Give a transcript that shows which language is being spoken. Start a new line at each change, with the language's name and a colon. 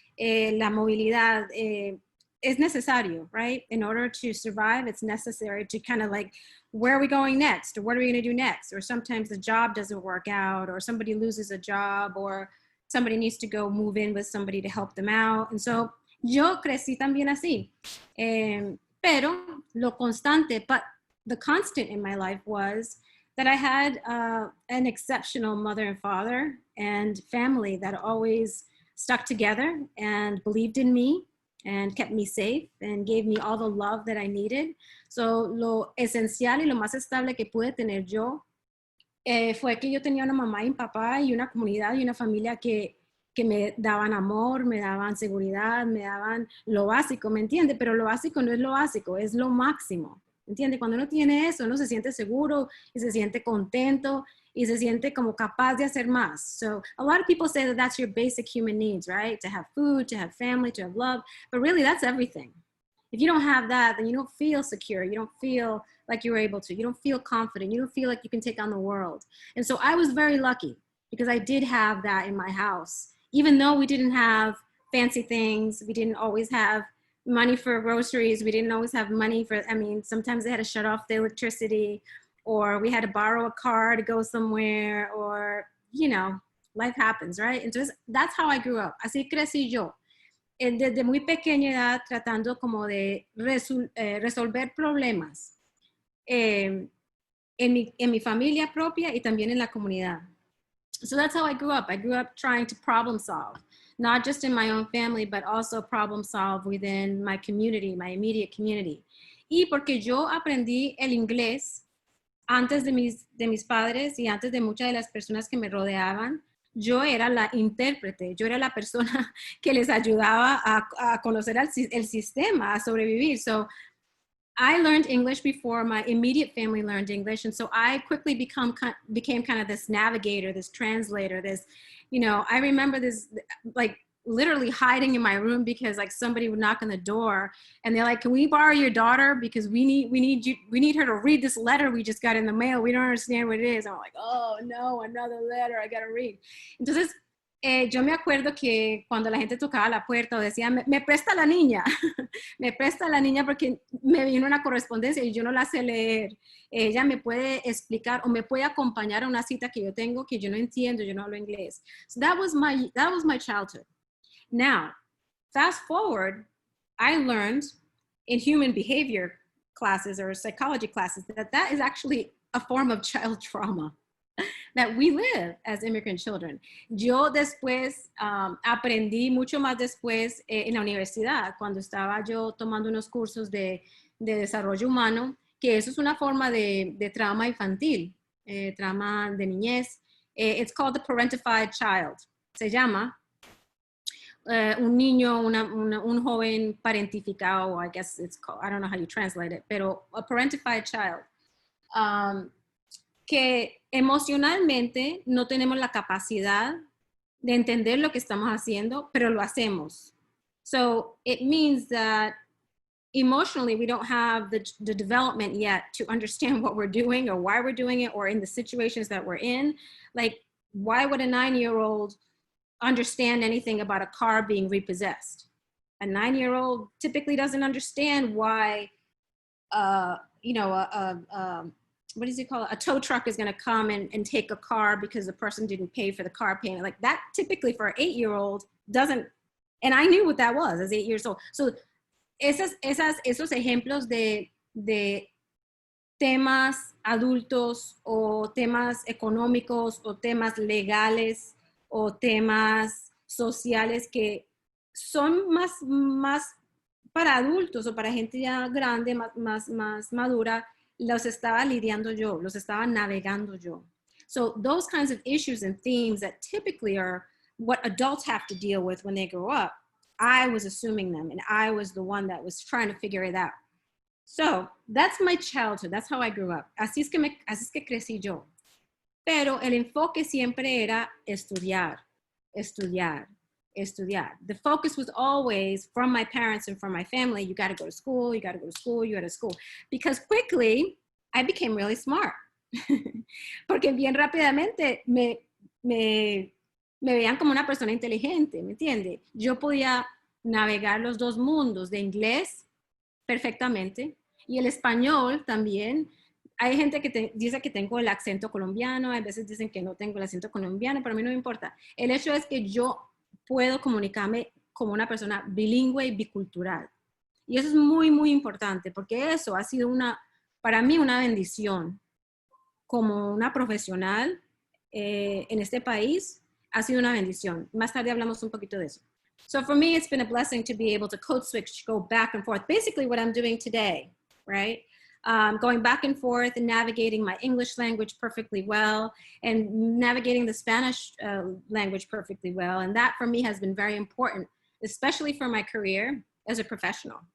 Spanish: La movilidad
English: is
Spanish: necesario,
English: right? In order to survive, it's necessary to kind of like, where are we going next? Or what are we going to do next? Or sometimes the job doesn't work out, or somebody loses a job, or somebody needs to go move in with somebody to help them out. And so
Spanish: yo crecí también así. Pero lo constante,
English: but the constant in my life was that I had an exceptional mother and father and family that always stuck together and believed in me and kept me safe and gave me all the love that I needed.
Spanish: So lo esencial y lo más estable que pude tener yo fue que yo tenía una mamá y un papá y una comunidad y una familia que me daban amor, me daban seguridad, me daban lo básico, ¿me entiende? Pero lo básico no es lo básico, es lo máximo, ¿me entiende? Cuando uno tiene eso, uno se siente seguro y se siente contento y se siente como capaz de hacer más.
English: So a lot of people say that that's your basic human needs, right? To have food, to have family, to have love, but really that's everything. If you don't have that, then you don't feel secure. You don't feel like you're able to. You don't feel confident. You don't feel like you can take on the world. And so I was very lucky because I did have that in my house. Even though we didn't have fancy things, we didn't always have money for groceries, we didn't always have money for, I mean, sometimes they had to shut off the electricity, or we had to borrow a car to go somewhere, or, you know, life happens, right?
Spanish: Entonces,
English: that's how I grew up.
Spanish: Así crecí yo. Desde muy pequeña edad, tratando como de resolver problemas en mi familia propia y también en la comunidad.
English: So that's how I grew up. I grew up trying to problem solve, not just in my own family, but also problem solve within my community, my immediate community.
Spanish: Y porque yo aprendí el inglés antes de mis padres y antes de muchas de las personas que me rodeaban, yo era la intérprete, yo era la persona que les ayudaba a conocer el sistema, a sobrevivir.
English: So I learned English before my immediate family learned English. And so I quickly became kind of this navigator, this translator, this, you know, I remember this, like literally hiding in my room because like somebody would knock on the door and they're like, can we borrow your daughter? Because we need her to read this letter we just got in the mail. We don't understand what it is. And I'm like, oh no, another letter I gotta read.
Spanish: Entonces, yo me acuerdo que cuando la gente tocaba la puerta o decía, me presta la niña, me presta la niña porque me vino una correspondencia y yo no la sé leer. Ella me puede explicar o me puede acompañar a una cita que yo tengo que yo no entiendo, yo no hablo inglés.
English: So that was my childhood. Now, fast forward, I learned in human behavior classes or psychology classes that is actually a form of child trauma that we live as immigrant children.
Spanish: Yo después aprendí mucho más después en la universidad, cuando estaba yo tomando unos cursos de desarrollo humano, que eso es una forma de trauma infantil, trauma de niñez.
English: It's called the parentified child.
Spanish: Se llama un niño, un joven parentificado,
English: I guess it's called, I don't know how you translate it,
Spanish: pero
English: a parentified child.
Spanish: Que emocionalmente no tenemos la capacidad de entender lo que estamos haciendo, pero lo hacemos.
English: So it means that emotionally we don't have the development yet to understand what we're doing or why we're doing it or in the situations that we're in. Like, why would a 9-year-old understand anything about a car being repossessed? A 9-year-old typically doesn't understand why, you know, what does it call? A tow truck is going to come and take a car because the person didn't pay for the car payment. Like that typically for an 8-year-old doesn't, and I knew what that was as 8 years old.
Spanish: So esos ejemplos de temas adultos o temas económicos o temas legales o temas sociales que son más para adultos o para gente ya grande, más madura, los estaba lidiando yo, los estaba navegando yo.
English: So those kinds of issues and themes that typically are what adults have to deal with when they grow up, I was assuming them and I was the one that was trying to figure it out. So that's my childhood, that's how I grew up.
Spanish: Así es que crecí yo. Pero el enfoque siempre era estudiar, estudiar, estudiar.
English: The focus was always from my parents and from my family, you got to go to school, you got to go to school, you got to school. Because quickly, I became really smart.
Spanish: Porque bien rápidamente me veían como una persona inteligente, ¿me entiende? Yo podía navegar los dos mundos de inglés perfectamente y el español también. Hay gente que dice que tengo el acento colombiano, a veces dicen que no tengo el acento colombiano, pero a mí no me importa. El hecho es que yo puedo comunicarme como una persona bilingüe y bicultural. Y eso es muy, muy importante, porque eso ha sido para mí una bendición. Como una profesional en este país, ha sido una bendición. Más tarde hablamos un poquito de eso.
English: So for me, it's been a blessing to be able to code switch, go back and forth. Basically what I'm doing today, right? Going back and forth and navigating my English language perfectly well and navigating the Spanish language perfectly well. And that for me has been very important, especially for my career as a professional.